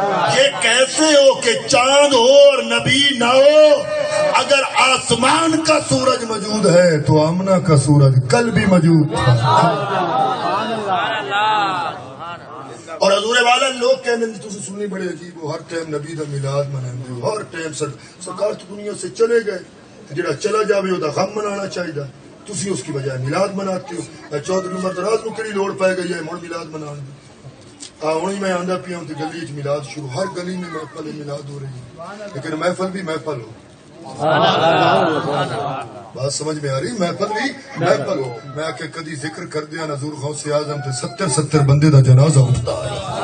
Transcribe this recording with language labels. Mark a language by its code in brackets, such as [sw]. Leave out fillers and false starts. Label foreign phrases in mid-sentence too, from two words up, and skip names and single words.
[ur] یہ کیسے ہو کہ چاند ہو اور نبی نہ ہو؟ اگر آسمان کا سورج موجود ہے تو آمنہ کا سورج کل بھی موجود تھا. اور حضور والا لوگ کہنے تھے [pa] تسی سننی بڑے عجیب ہو، ہر ٹائم نبی دا میلاد مناندے ہو، ہر ٹائم سرکار تو دنیا سے چلے گئے، جڑا چلا جاوے [ur] وہ غم منانا چاہیے، تسی اس کی بجائے میلاد مناتے ہو. [pa] چودھری عمر دراز نو کیڑی لوڑ پائے گئی ہے مڑ میلاد منان دی؟ ہوں میں آندا پیا ہوں گلی وچ میلاد شروع، [ur] ہر گلی میں محفل میلاد ہو رہی ہے، [pa] لیکن محفل بھی محفل ہو. [ur] بات سمجھ میں آ رہی؟ محفل بھی محفل ہو. [pa] میں آ کے کدی ذکر کر دیا حضور غوث اعظم تے 70 بندے دا جنازہ اٹھتا ہے.